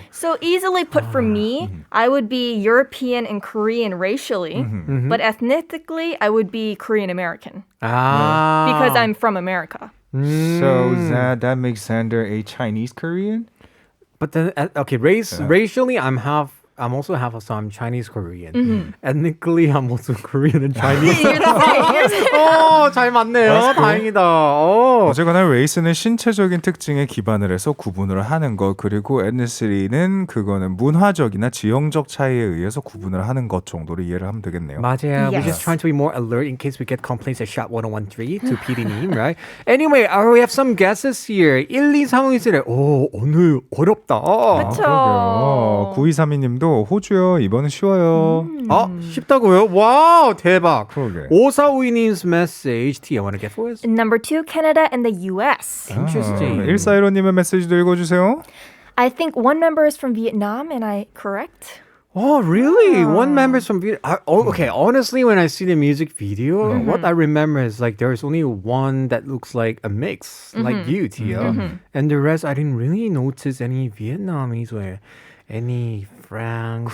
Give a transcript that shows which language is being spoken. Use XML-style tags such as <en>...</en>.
<en>So easily put for me, I would be European and Korean racially, but ethnically, I would be Korean American because I'm from America. So that makes Xander a Chinese Korean? But then, okay, racially, I'm also half, so I'm Chinese Korean. Ethnically, I'm also Korean and Chinese. You're the same.</en> <ko>잘 맞네요. 다행이다. 어쨌거나 레이스는 신체적인 특징에 기반을 해서 구분을 하는 것, 그리고 ethnicity 그거는 문화적이나 지형적 차이에 의해서 구분을 하는 것 정도로 이해를 하면 되겠네요. 맞아요.</ko> <en>We're just trying to be more alert in case we get complaints at Shop 1013 to PD님, right? Anyway, we have some guesses here. 1, 2, 3, 1, 4.</en> <ko>오, 오늘 어렵다. 그렇죠. 9232님도 님도 호주요. 이번은 쉬워요. 쉽다고요? 와우, 대박. 그러게.</ko> <en>5452님's message. Tia, want to get for us? Number 2, Canada and the US. Interesting.</en> <ko>1415님의 메시지도 읽어주세요.</ko> <en>I think one member is from Vietnam, am I correct? Oh, really? One member's from Vietnam. Okay, honestly, when I see the music video, what I remember is like there's only one that looks like a mix, like you, Tia. And the rest, I didn't really notice any Vietnamese or any Franks.</en>